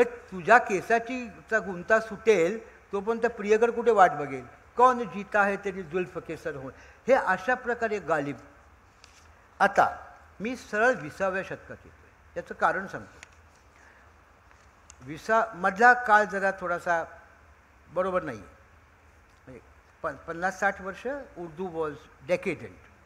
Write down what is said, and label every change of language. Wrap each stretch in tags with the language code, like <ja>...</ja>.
<mr>तुझ्या केसाची गुंता सुटेल तोपर्यंत प्रियकर कुठे वाट बघेल.</mr> <hi>कौन जीता है तेरी जुल्फ के सर होणे,</hi> <mr>हे अशा प्रकारे</mr> <hi>गालिब.</hi> <mr>आता मी सरळ 20व्या शतकात येतोय, याचं कारण सांगतो. मधला काळ जरा थोडासा बरोबर नाही, म्हणजे 50-60 वर्ष उर्दू</mr> <en>Was decadent.</en>